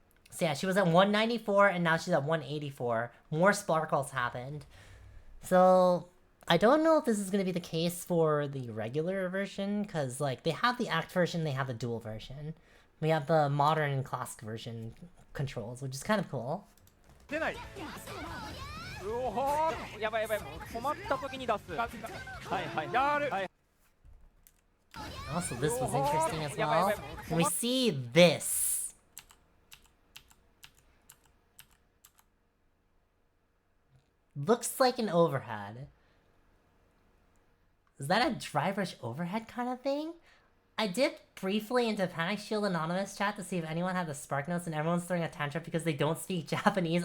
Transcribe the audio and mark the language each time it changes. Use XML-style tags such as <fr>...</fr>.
<en>So yeah, she was at 194 and now she's at 184. More sparkles happened. So I don't know if this is going to be the case for the regular version, because like they have the act version, they have the dual version. We have the modern and classic version controls, which is kind of cool.</en> <ja>出ない。うおほー。うやばいやばいもう困った時に出すはいはいやる。はい</ja> <en>Also, this was interesting as well. When we see this. Looks like an overhead. Is that a dry brush overhead kind of thing? I dipped briefly into Panic Shield Anonymous chat to see if anyone had the spark notes, and everyone's throwing a tantrum because they don't speak Japanese.</en>